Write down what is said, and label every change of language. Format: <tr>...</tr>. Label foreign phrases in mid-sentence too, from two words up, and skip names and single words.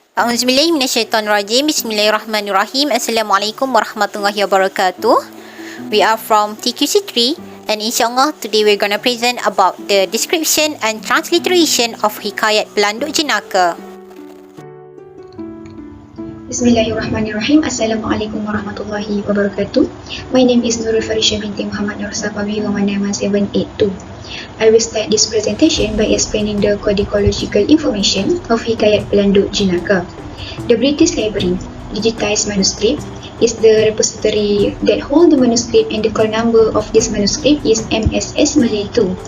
<ar>أعوذ بالله من الشيطان الرجيم. بسم الله الرحمن الرحيم. السلام عليكم ورحمة الله وبركاته.</ar> <en>We are from TQC3 and insyaAllah today we're going to present about the description and transliteration of Hikayat Pelanduk Jinaka.</en> <ar>بسم الله الرحمن الرحيم. السلام عليكم ورحمة الله وبركاته.</ar> <en>My name is Nurul Farisha binti Mohammad Noorsapawi, Roman number 782. I will start this presentation by explaining the codicological information of Hikayat Pelanduk Jinaka. The British Library digitized manuscript is the repository that hold the manuscript, and the call number of this manuscript is MSS Malay 2.</en>